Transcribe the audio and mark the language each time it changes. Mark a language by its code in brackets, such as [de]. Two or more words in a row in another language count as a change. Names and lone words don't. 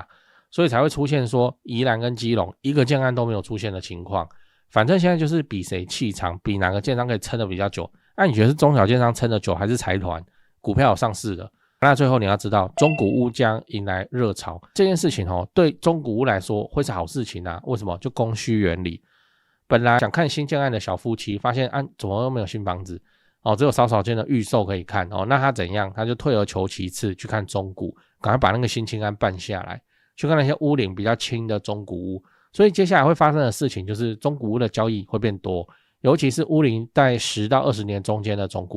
[zh] 所以才會出現說宜蘭跟基隆一個建案都沒有出現的情況。反正現在就是比誰氣長，比哪個建商可以撐得比較久。那你覺得是中小建商撐得久，還是財團股票有上市的？那最後你要知道，中古屋將迎來熱潮，這件事情對中古屋來說會是好事情為什麼？就供需原理。本來想看新建案的小夫妻，發現怎麼都沒有新房子只有少少間的預售可以看那他怎樣？他就退而求其次去看中古，趕快把那個新青安辦下來。去看那些屋齡比較輕的中古屋，所以接下來會發生的事情就是中古屋的交易会變多，尤其是屋齡在10到20年中間的中古。